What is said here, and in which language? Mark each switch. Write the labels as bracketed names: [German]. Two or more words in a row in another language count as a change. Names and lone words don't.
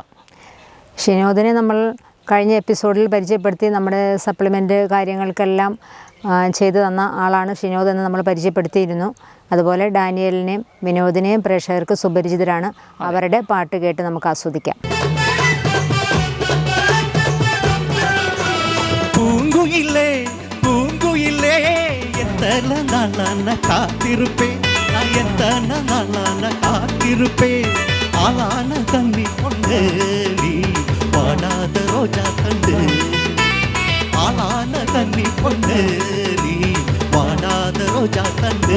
[Malayalam] ഷിനോദിനെ നമ്മൾ കഴിഞ്ഞ എപ്പിസോഡിൽ പരിചയപ്പെടുത്തി. നമ്മുടെ സപ്ലിമെൻ്റ് കാര്യങ്ങൾക്കെല്ലാം ചെയ്തു തന്ന ആളാണ് ഷിനോദ് എന്ന് നമ്മൾ പരിചയപ്പെടുത്തിയിരുന്നു. അതുപോലെ ഡാനിയലിനെയും വിനോദിനെയും പ്രേക്ഷകർക്ക് സുപരിചിതരാണ്. അവരുടെ പാട്ട് കേട്ട് നമുക്ക് ആസ്വദിക്കാം. [Tamil] பூங்குயிலே பூங்குயிலே எத்தனை நாளான காத்திருப்பேன், எத்தனை நாளான காத்திருப்பேன். ஆளான தண்ணி கொண்டு நீ வாடாத ரோஜா கண்டு, ஆளான தண்ணி கொண்டு நீ வாடாத ரோஜா கண்டு.